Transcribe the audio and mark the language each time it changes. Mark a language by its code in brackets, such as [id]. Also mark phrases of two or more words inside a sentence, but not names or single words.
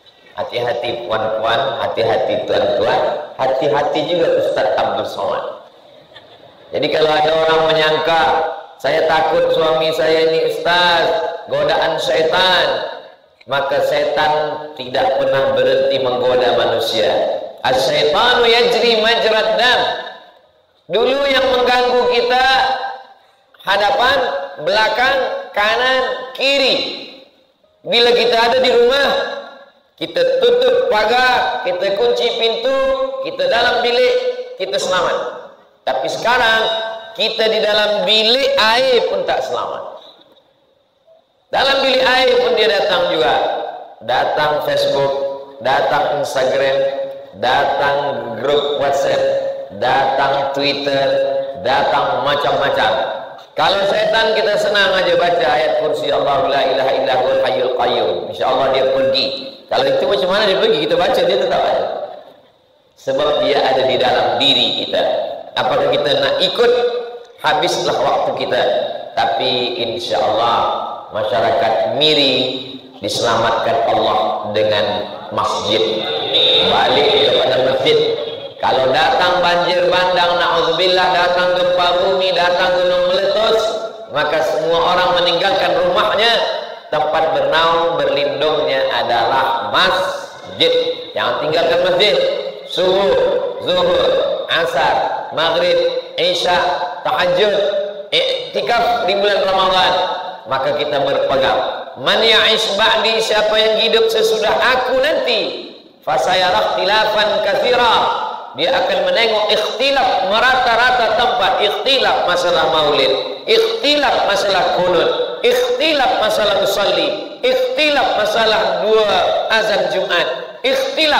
[ms] Hati-hati puan-puan, hati-hati tuan-tuan, hati-hati juga Ustaz Abdul Somad. Jadi kalau ada orang menyangka, saya takut suami saya ini Ustaz, godaan syaitan, maka setan tidak pernah berhenti menggoda manusia. [ar] الشيطان يجري مجرى الدم. [ms] Dulu yang mengganggu kita hadapan, belakang, kanan, kiri. Bila kita ada di rumah, kita tutup pagar, kita kunci pintu, kita dalam bilik, kita selamat. Tapi sekarang kita di dalam bilik air pun tak selamat. Dalam bilik air pun dia datang juga. Datang Facebook, datang Instagram, datang grup WhatsApp, datang Twitter, datang macam-macam. Kalau setan kita senang aja baca ayat kursi [ar] الله لا إله إلا هو الحي القيوم. [ms] Insyaallah dia pergi. Kalau itu macam mana dia pergi? Kita baca dia tetap ada. Sebab dia ada di dalam diri kita. Apakah kita nak ikut? Habislah waktu kita. Tapi insyaallah masyarakat Miri diselamatkan Allah dengan masjid. Balik kepada masjid. Kalau datang banjir bandang, na'udzubillah, datang gempa bumi, datang gunung meletus, maka semua orang meninggalkan rumahnya. Tempat bernaung berlindungnya adalah masjid. Jangan tinggalkan masjid. Subuh, zuhur, asar, maghrib, isya, tahajud, iktikaf di bulan Ramadan. Maka kita berpegang. [ar] من يعش بعدي, [ms] siapa yang hidup sesudah aku nanti, [ar] فسيرى اختلافا كثيرا. [ms] Dia akan menengok ikhtilaf merata-rata tempat. Ikhtilaf masalah maulid, ikhtilaf masalah kunut, ikhtilaf masalah usalli, ikhtilaf masalah dua azan Jumat, ikhtilaf.